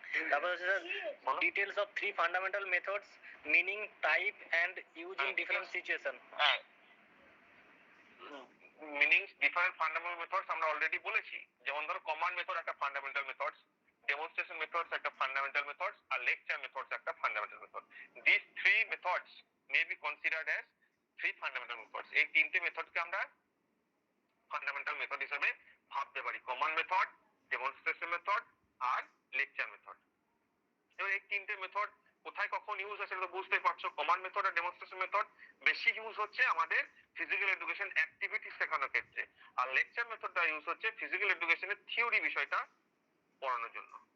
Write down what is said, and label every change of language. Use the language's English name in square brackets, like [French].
[Bangla] তারপর হচ্ছে [English] Sir details of three fundamental methods, meaning, type and use in different situation. [Bangla] হ্যাঁ, meanings different fundamental methods আমরা already বলেছি। যেমন ধরো কমান্ড মেথড একটা ফান্ডামেন্টাল মেথডস, demonstration methods একটা fundamental methods, আর lecture methods একটা fundamental method. [English] These three methods may be considered as three fundamental methods. [Bangla] এই তিনটে মেথডকে আমরা ফান্ডামেন্টাল মেথড হিসেবে ভাবতে পারি, কমান্ড মেথড, ডেমনস্ট্রেশন মেথড আর লেকচার মেথড। এবার এই তিনটে মেথড কোথায় কখন ইউজ হয় সেটা তো বুঝতেই পারছো। কমান্ড মেথড আর ডেমনস্ট্রেশন মেথড বেশি ইউজ হচ্ছে আমাদের ফিজিক্যাল এডুকেশন অ্যাক্টিভিটি শেখানোর ক্ষেত্রে, আর লেকচার মেথডটা ইউজ হচ্ছে ফিজিক্যাল এডুকেশনের থিওরি বিষয়টা পড়ানোর জন্য।